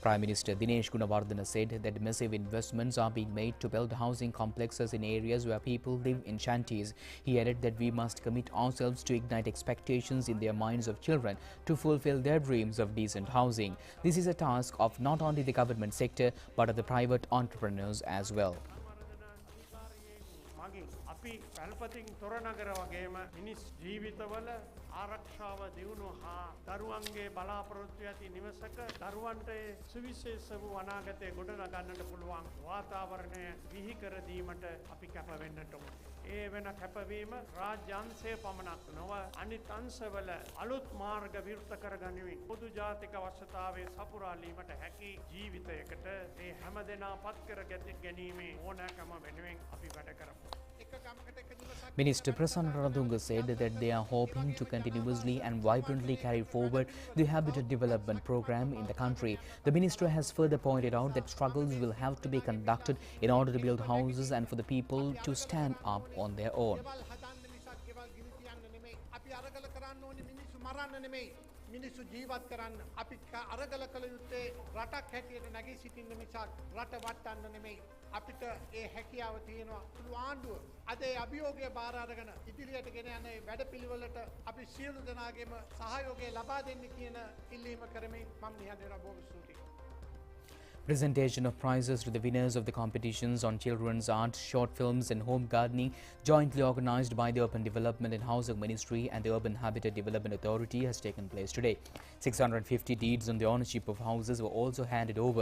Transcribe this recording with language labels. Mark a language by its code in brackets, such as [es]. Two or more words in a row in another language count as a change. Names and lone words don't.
[en] Prime Minister Dinesh Gunawardena said that massive investments are being made to build housing complexes in areas where people live in shanties. He added that we must commit ourselves to ignite expectations in their minds of children to fulfill their dreams of decent housing. This is a task of not only the government sector but of the private entrepreneurs as well. [si] අපි පැල්පතින් තොර නගර වගේම මිනිස් ජීවිතවල ආරක්ෂාව දියුණු හා දරුවන්ගේ බලාපොරොත්තු ඇති නිවසක දරුවන්ට සුවිශේෂ වූ අනාගතය ගොඩනගන්නට පුළුවන් වාතාවරණය බිහි කර දීමට අපි කැප වෙන්නට ඕනේ. ඒ වෙන කැපවීම රාජ්‍යාංශයේ පමණක් නොව අනිත් අංශවල අලුත් මාර්ග විවෘත කර ගනිමින් පොදු ජාතික අවශ්‍යතාවයේ සපුරාලීමට හැකි ජීවිතයකට ඒ හැමදෙනා පත් කර ගැනීමේ ඕනෑකම වෙනුවෙන් අපි වැඩ කරමු. [en] Minister Prasanna Ranadunga said that they are hoping to continuously and vibrantly carry forward the habitat development program in the country. The minister has further pointed out that struggles will have to be conducted in order to build houses and for the people to stand up on their own. [si] මිනිස්සු ජීවත් කරන්න අපි අරගල කළ යුත්තේ රටක් හැටියට නැගී සිටින්න මිසක් රට වටන්න නෙමෙයි. අපිට ඒ හැකියාව තියෙනවා. පුළු ආණ්ඩුව අද ඒ අභියෝගය බාර අරගෙන ඉදිරියට ගෙන යන වැඩපිළිවෙලට අපි සියලු දෙනාගේම සහයෝගය ලබා දෙන්න කියන ඉල්ලීම කරමින් මම නිහඬව බොහොම ස්තුතියි. [en] Presentation of prizes to the winners of the competitions on children's art, short films and home gardening, jointly organized by the Urban Development and Housing Ministry and the Urban Habitat Development Authority, has taken place today. 650 deeds on the ownership of houses were also handed over.